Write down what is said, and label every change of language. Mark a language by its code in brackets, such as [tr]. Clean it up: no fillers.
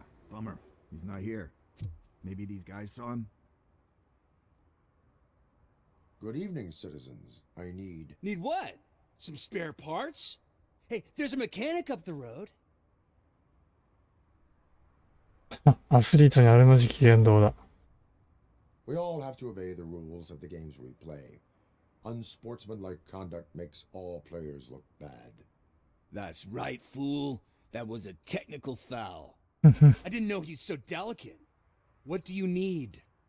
[en] Bummer. He's not here. Maybe these guys saw him? Good evening, citizens. I need... Need what? Some spare parts? Hey, there's a mechanic up the road. [ja] アスリートにあるまじき言動だ。 [en] We all have to obey the rules of the games we play. Unsportsmanlike conduct makes all players look bad. That's right, fool. That was a technical foul. I didn't know he's so delicate. What do you need?